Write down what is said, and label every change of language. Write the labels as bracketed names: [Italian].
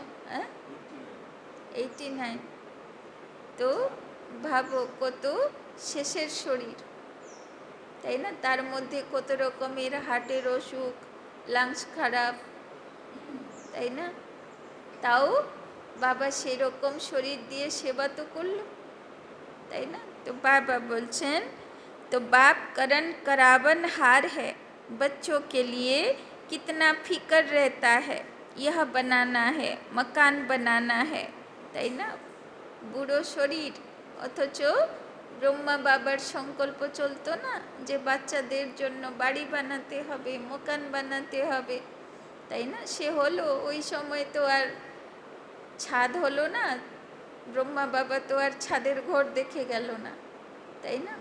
[Bangla] হ্যাঁ 89। তো ভাবো কত শেষের শরীর, তাই না? তার মধ্যে কত রকমের হার্টের অসুখ, লাংস খারাপ, তাই না? তাও বাবা সেরকম শরীর দিয়ে সেবা তো করলো, তাই না? [Hindi] তো बाबा बोलছেন तो बाप करण करावन हार है, बच्चों के लिए कितना फिक्र रहता है, यह बनाना है मकान बनाना है, [Bangla] তাই না? বুড়ো শরীর, অথচ ব্রহ্মা বাবার সংকল্প চলতো না যে বাচ্চাদের জন্য বাড়ি বানাতে হবে, মকান বানাতে হবে, তাই না? সে হলো, ওই সময় তো আর ছাদ হলো না, ব্রহ্মা বাবা তো আর ছাদের ঘর দেখে গেল না, তাই না?